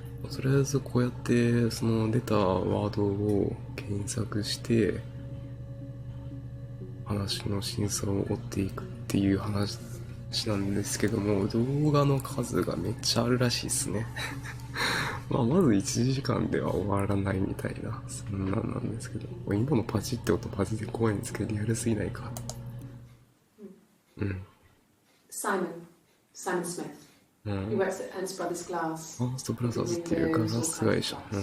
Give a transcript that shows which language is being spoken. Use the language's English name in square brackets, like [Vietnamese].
[Japanese] とりあえずこうやってその出たワードを検索して話の真相を追っていくっていう話なんですけども、動画の数がめっちゃあるらしいですね。まず1時間では終わらないみたいな、そんなんなんですけど、今のパチって音マジで怖いんですけど、リアルすぎないか。うん。 [English] Simon Smith. He works at Ernst Brothers Glass. [Japanese] ファーストブラザーズっていうガラス会社。